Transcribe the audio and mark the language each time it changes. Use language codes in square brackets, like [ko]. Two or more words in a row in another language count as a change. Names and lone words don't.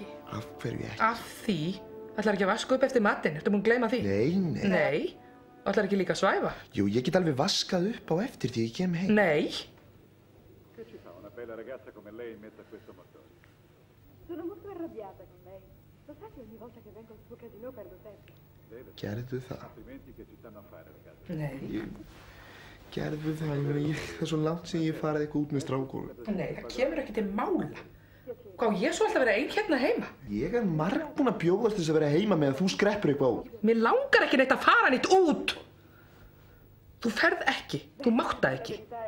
[is] Af hverju ekki? Af því? Ætlar ekki að vaska upp eftir matinn? Ertu búinn að gleyma því? Nei. Nei? Ætlar ekki líka að svæfa? Jú, ég get alveg vaskað upp á eftir því ég kem heim. Nei. [it] Che ci fa una bella ragazza come lei in mezzo a questo motorio? Sono molto arrabbiata con lei. Lo sa che ogni volta che vengo al suo casino perdo tempo. [is] Gerðu það. [it] Complimenti che ci stanno a fare, ragazzi. [is] Nei. Gerðu það, ég meina, það er svo langt sem ég farið eitthvað út með strákunum. Nei, það kemur ekki til mála. Hvað, ég svo alltaf að vera ein hérna heima? Ég er margbúinn að bjóðast þess að vera heima meðan þú skreppur eitthvað út. Mér langar ekki neitt að fara neitt út. Þú ferð ekki. Þú mátt það ekki.